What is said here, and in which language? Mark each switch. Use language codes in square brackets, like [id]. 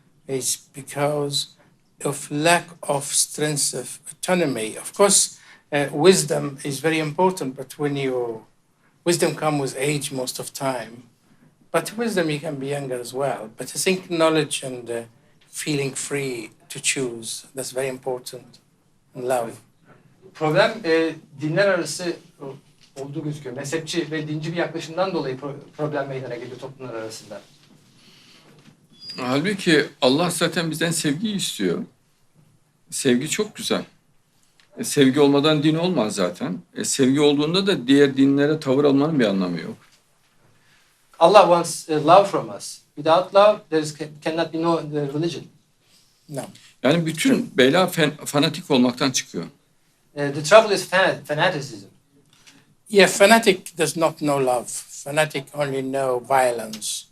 [en] It's because of lack of strength of autonomy. Of course, wisdom is very important, but wisdom comes with age most of time. But wisdom, you can be younger as well. But I think knowledge and feeling free to choose, that's very important. And love. [tr] Problem dinler arası olduğu gözüküyor. Mezhepçi ve dinci bir yaklaşımdan dolayı problem meydana geliyor toplumlar arasında. Halbuki Allah zaten bizden sevgiyi istiyor. Sevgi çok güzel. Sevgi olmadan din olmaz zaten. Sevgi olduğunda da diğer dinlere tavır almanın bir anlamı yok. [en] Allah wants love from us. Without love, there cannot be no religion. No. [tr] Yani bütün bela fanatik olmaktan çıkıyor. [en] The trouble is fanaticism. Yeah, fanatic does not know love. Fanatic only know violence.